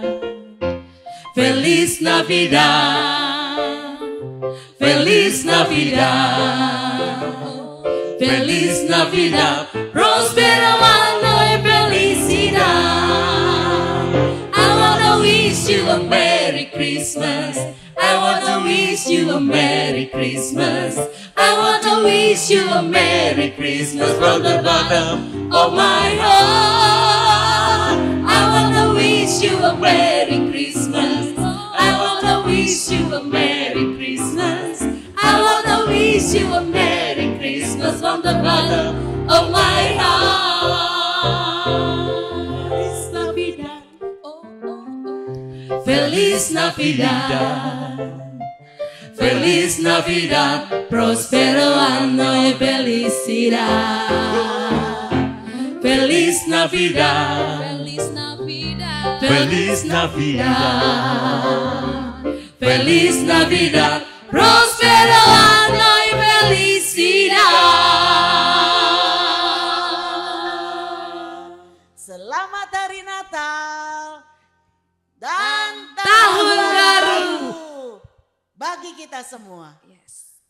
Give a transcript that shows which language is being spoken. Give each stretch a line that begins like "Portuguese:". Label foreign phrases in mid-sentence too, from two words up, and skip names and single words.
Spanish: Feliz Navidad, Feliz Navidad, Feliz Navidad, próspero año y felicidad.
English: I wanna wish you a Merry Christmas. I want to wish you a Merry Christmas. I want to wish you a Merry Christmas from the bottom of my heart. I want to wish you a Merry Christmas. I want to wish you a Merry Christmas. I want to wish you a Merry Christmas from the bottom of my heart.
Spanish: Feliz Navidad. Feliz Navidad, Feliz Navidad, próspero año y felicidad. Feliz Navidad, Feliz Navidad, Feliz Navidad, Feliz Navidad, próspero año y felicidad.
Indonesian: Selamat Hari Natal dan Tahun Baru bagi kita semua. Yes.